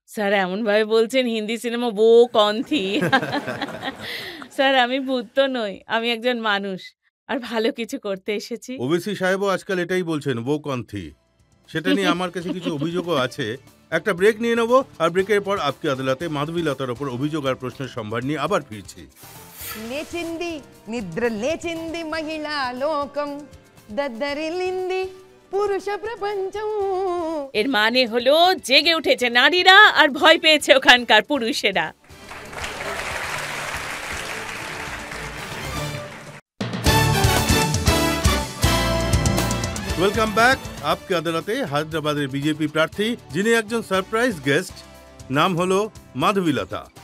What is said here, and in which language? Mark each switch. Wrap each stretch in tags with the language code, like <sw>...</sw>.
<bn>Sir এমন ভাবে বলছেন হিন্দি সিনেমা বো কন্থি। স্যার আমি ভূত তো নই, আমি একজন মানুষ, আর ভালো কিছু করতে এসেছি। ওবিসি সাহেবও আজকাল এটাই বলছেন, বো কন্থি। সেটা নিয়ে আমার কাছে কিছু অভিযোগও আছে। একটা ব্রেক নিয়ে নেব, আর ব্রেকের পর আপকি আদালতে মাধবীলতার ওপর অভিযোগ আর প্রশ্নের সম্ভার নিয়ে আবার ফিরছি।</bn> <te>లేచింది నిద్ర లేచింది మహిళా లోకం దద్దరిల్లింది পুরুষ প্রপঞ্চম।</te> <bn>এর মানে হলো জেগে উঠেছে নারীরা আর ভয় পেয়েছে ওখানকার পুরুষেরা। Welcome back. আপকি আদালতে হায়দ্রাবাদের বিজেপি প্রার্থী, যিনি একজন সারপ্রাইজ গেস্ট, নাম হলো মাধবীলতা।</bn>